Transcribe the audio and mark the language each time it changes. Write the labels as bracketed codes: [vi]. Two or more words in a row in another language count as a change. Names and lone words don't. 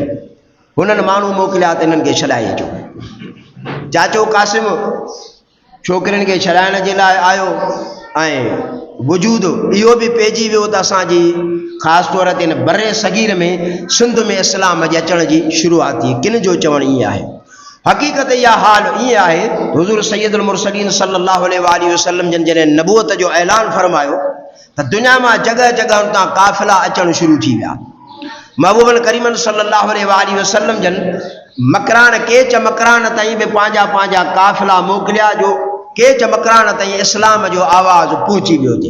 [sd] हुननि माण्हू मोकिलिया त इन्हनि खे छॾाए अचो। चाचो कासिम छोकिरियुनि खे छॾाइण जे लाइ आयो ऐं वजूद इहो बि पइजी वियो त असांजी ख़ासि तौर ते हिन बरे सगीर में सिंध में इस्लाम जे अचण जी शुरूआत थी। किन जो चवणु ईअं आहे, हक़ीक़त इहा हाल ईअं आहे, हुज़ूर सैयदुल मुरसलीन [ar] صلى الله عليه وسلم [sd] जन जॾहिं नबूअत जो ऐलान फरमायो त दुनिया मां जॻह जॻह तां काफ़िला अचणु शुरू थी विया। महबूबन करीमन [ar] صلى الله عليه وسلم [sd] जन मकरान केच मकरान ताईं बि पंहिंजा काफ़िला मोकिलिया, जो केच मकरान ताईं इस्लाम जो आवाज़ पहुची वियो हुजे।